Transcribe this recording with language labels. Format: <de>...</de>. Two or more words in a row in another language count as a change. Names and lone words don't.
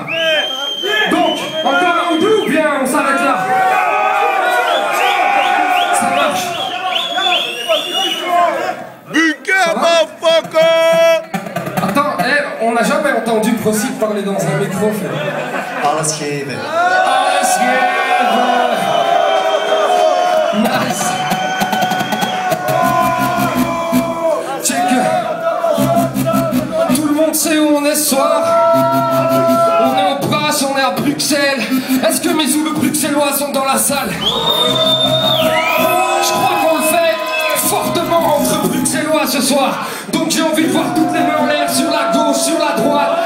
<fr>Donc, encore un ou deux ou bien on s'arrête là? Ça marche.</fr> <en>Bunker, motherfucker!</en> <fr>Attends, on n'a jamais entendu Procid parler dans un micro, frère.</fr> <nl>Alles geven. Alles geven. Nice.</nl> <fr>Check. Tout le monde sait où on est ce soir. On est au Pras, on est à Bruxelles. Est-ce que mes zoulous bruxellois sont dans la salle? Je crois qu'on le fait fortement entre bruxellois ce soir. Donc j'ai envie de voir toutes les mains en l'air, sur la gauche, sur la droite.</fr>